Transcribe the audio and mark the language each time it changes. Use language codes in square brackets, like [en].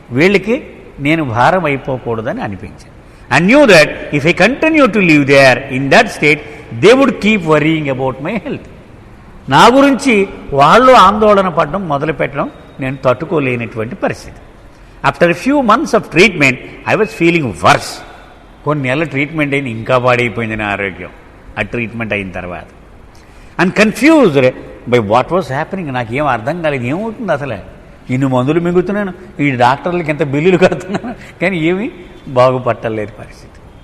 [te] వీళ్ళకి నేను భారం అయిపోకూడదని అనిపించింది. [en] I knew that if I continue to live there in that state, they would keep worrying about my health. [te] నా గురించి వాళ్ళు ఆందోళన పడడం మొదలు పెట్టడం నేను తట్టుకోలేనటువంటి పరిస్థితి. [en] After few months of treatment I was feeling worse. [te] కొన్ని నెలల ట్రీట్మెంట్ అయిన ఇంకా పాడైపోయింది నా ఆరోగ్యం ఆ ట్రీట్మెంట్ అయిన తర్వాత. [en] And confused by what was happening. [te] నాకేం అర్థం కాలేదు, ఏమవుతుంది అసలు, ఇన్ని మందులు మింగుతున్నాను, ఈ డాక్టర్లకి ఎంత బిల్లులు కడుతున్నాను, కానీ ఏమీ బాగుపట్టలేదు పరిస్థితి.